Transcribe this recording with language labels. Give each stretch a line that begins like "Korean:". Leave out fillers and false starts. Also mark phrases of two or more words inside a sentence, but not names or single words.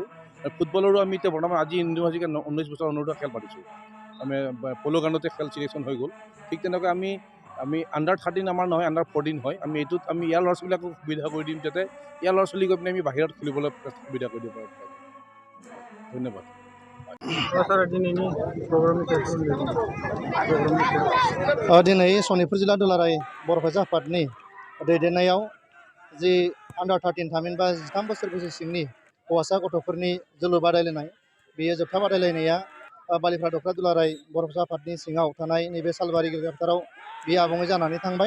Assamese: আৰু ফুটবলৰো আমি এতিয়া বৰ্তমান আজি ইউনিভাৰ্চিটিত 19 বছৰ অনুৰ্ধ খেল পাতিছোঁ। আমি প'ল' গ্ৰাউণ্ডতে খেল চিলেকশ্যন হৈ গ'ল। ঠিক তেনেকৈ আমি আণ্ডাৰ-13 আমাৰ নহয়, আণ্ডাৰ-14 হয়। আমি এইটোত আমি ইয়াৰ ল'ৰা ছোৱালীবিলাকক সুবিধা কৰি দিম, যাতে ইয়াৰ ল'ৰা ছোৱালী গৈ পিনে আমি বাহিৰত খেলিবলৈ সুবিধা কৰি দিব পাৰোঁ। ধন্যবাদ।
Bodo: दिनै सनितपुर जिल्ला दुलाराय बर' फरायसा आफादनि दैदेननायाव जि आन्डार-13 थामहिनबा 13 बोसोर बैसो सिंनि हौवासा गथ'फोरनि जोलुर बादायलायनाय, बेयो जोबथा बादायलायनाया बालिफ्रा दख्रा दुलाराय बर' फरायसा आफादनि सिङाव थानाय नैबे सालबारि गेलेग्रा फोथाराव बेयो आबुङै जानानै थांबाय।